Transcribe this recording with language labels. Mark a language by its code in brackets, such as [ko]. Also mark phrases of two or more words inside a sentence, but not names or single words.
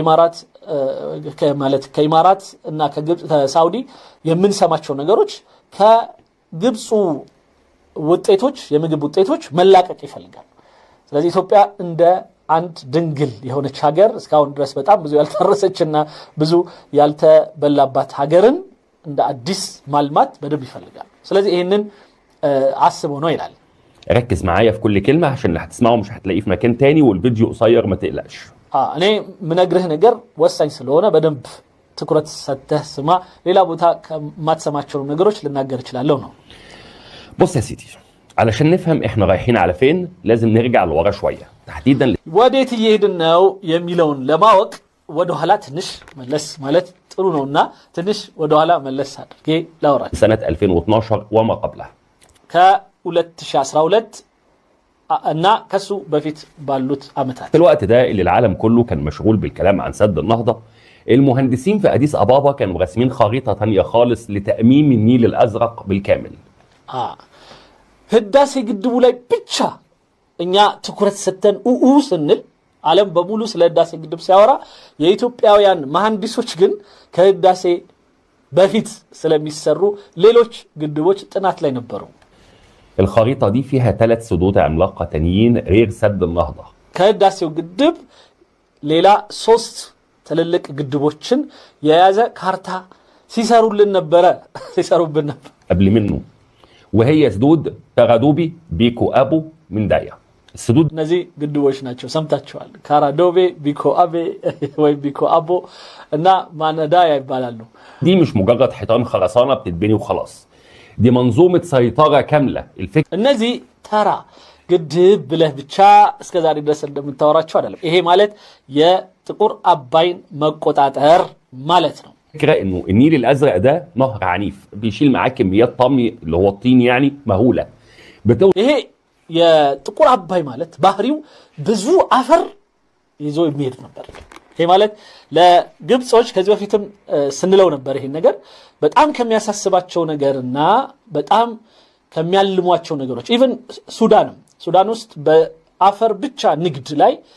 [am] ከኢማራት እና ከግብጽ ከሳውዲ የምንሰማቸው ነገሮች ከግብጹ ውጤቶች የምግብ ውጤቶች መላቀቅ ይፈልጋል። ስለዚህ ኢትዮጵያ እንደ አንድ ድንግል የሆነች ሀገር እስካሁን ድረስ በጣም ብዙ ያልተረሰችና ብዙ ያልተበላባት ሀገርን እንደ አዲስ ማልማት በደንብ ይፈልጋል። ስለዚህ ይሄንን አስበው ነው ይላል። [ar] ركز معايا في كل كلمه عشان اللي هتسمعه مش هتلاقيه في مكان تاني والفيديو قصير ما تقلقش. [am] እኔ ምነግርህ ነገር ወሳኝ ስለሆነ በደንብ ትኩረት ሰጥተህ ስማ። ሌላ ቦታ ከማትሰማቸው ነገሮች ልናገር እችላለሁ ነው። [ar] بص يا سيدي علشان نفهم احنا رايحين على فين لازم نرجع لورا شويه تحديدا [am] ወዴት እየሄድን ነው የሚለውን ለማወቅ ወደ ኋላ ትንሽ መለስ ማለት ጥሩ ነውና ትንሽ ወደ ኋላ መለስ አድርጌ ላውራ። [ar] سنه 2012 وما قبلها [am] ከ2012 እና ከሱ በፊት ባሉት አመታት [ar] في الوقت ده اللي العالم كله كان مشغول بالكلام عن سد النهضه المهندسين في أديس أبابا كانوا راسمين خريطة تانية خالص لتأميم النيل الأزرق بالكامل. [am] ህዳሴ ግድቡ ላይ ብቻ እኛ ትኩረት ሰተን ስንል ዓለም በሙሉ ስለ ህዳሴ ግድብ ሲያወራ የኢትዮጵያውያን መሐንዲሶች ግን ከህዳሴ በፊት ስለሚሰሩ ሌሎች ግድቦች ጥናት ላይ ነበሩ። [ar] الخريطة دي فيها 3 سدود عملاقة تانيين غير سد النهضة. [am] ከህዳሴው ግድብ ሌላ 3 ትልልቅ ግድቦችን የያዘ ካርታ ሲሰሩልን ነበር። [ar] قبل منه وهي سدود كارادوبي بيكو أبو من دايا. السدود [am] እነዚህ ግድቦች ናቸው። ሰምታችኋል። ካራዶቤ ቢኮ አቤ ወይ ቢኮ አቦ እና ማነዳያ ይባላሉ። [ar] دي مش مجرد حيطان خرسانة بتتبني وخلاص. دي منظومة سيطرة كاملة. الفكرة [am] እነዚህ ተራ ግድብ ብለህ ብቻ እስከዛሬ ድረስ እንደምታወራቸው አይደለም። ይሄ ማለት የጥቁር አባይን መቆጣጠር ማለት ነው። [ar] الفكرة انه النيل الازرق ده نهر عنيف بيشيل معاه كميات طمي اللي هو الطين يعني مهولة. [am] ይሄ የጥቁር አባይ ማለት ባህሪው ብዙ አፈር ይዞ የሚሄድ ነበር። ይሄ ማለት ለግብጾች ከዚህ በፊትም ስንለው ነበር ይሄን ነገር በጣም ከሚያሳስባቸው ነገርና በጣም ከሚያልሟቸው ነገሮች ኢቭን ሱዳን ውስጥ በአፈር ብቻ ንግድ ላይ